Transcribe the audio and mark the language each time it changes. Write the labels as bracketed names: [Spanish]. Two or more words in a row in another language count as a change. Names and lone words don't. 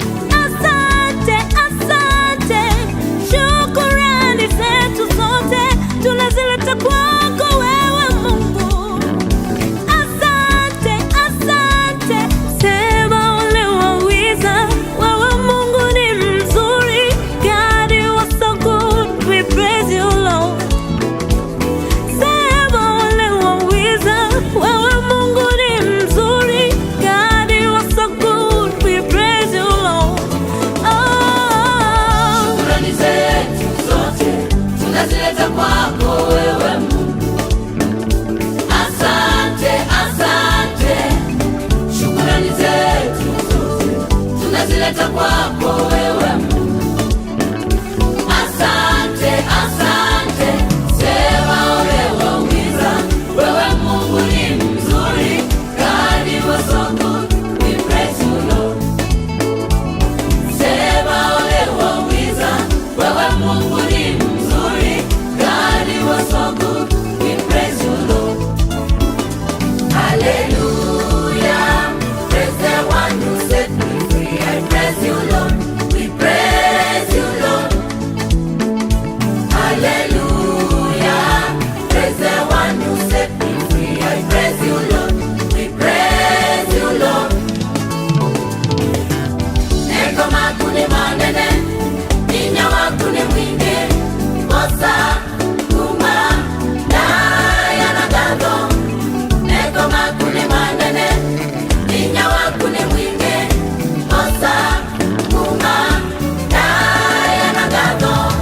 [Swahili] Asante, asante. Shukrani zetu zote tunazileta kwako wewe Mungu. Asante, asante. Sema ule waweza, wewe Mungu ni mzuri. [English] God, you are so good. We praise you, Lord. [Swahili] Sema ule waweza, wewe Mungu ni mzuri. [English] God, you are so good. We praise you, Lord. Oh. [Swahili] Shukrani zetu zote tunazileta kwako wewe Mungu. Asante, asante. Shukrani zetu zote tunazileta kwako wewe Mungu. Asante, asante, sema ole wauliza. Wewe Mungu ni mzuri, [English] God, you are so good, we praise you, Lord. [Swahili] Sema ole wauliza. Wewe Mungu ni mzuri, [English] God, you are so good, we praise you, Lord. Hallelujah. Praise the one who set me free. I praise you, Lord. We praise you, Lord. Hallelujah. Praise the one who set me free. I praise you, Lord. We praise you, Lord. Ego makuni manene, ninya wakuni mwingi. Bosa Kuma, na ya na gago. Ego makune manene. Ninya wakune mwinge. Osa, kuma, na ya na gago.